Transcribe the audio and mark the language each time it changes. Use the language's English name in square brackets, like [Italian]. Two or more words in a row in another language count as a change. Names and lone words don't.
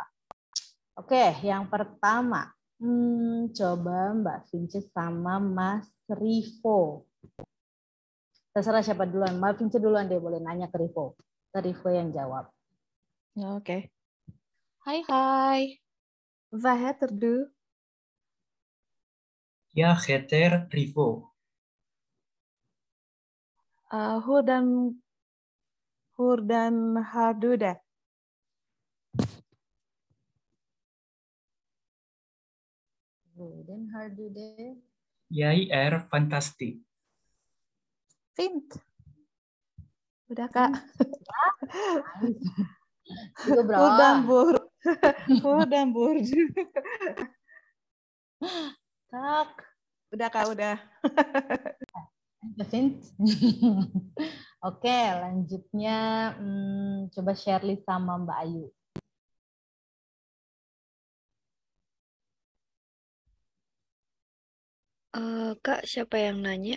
[Indonesian] Oke, yang pertama, coba Mbak Vince sama Mas Rivo. Terserah siapa duluan. Mbak Vince duluan deh, boleh nanya ke Rivo. Ke Rivo yang jawab. Oke. Hai. [Norwegian] Vad heter du? Ya, heter Rivo. Hurdan har du det? Den har du det? Jeg fantastisk. Fint. [Indonesian] Udah, Kak. Itu berapa? [Norwegian] Hurdan bor du? [Indonesian] Kak. Udah, Kak, udah. [Norwegian] Fint. [Indonesian] Oke, lanjutnya coba Shirley sama Mbak Ayu. Kak, siapa yang nanya?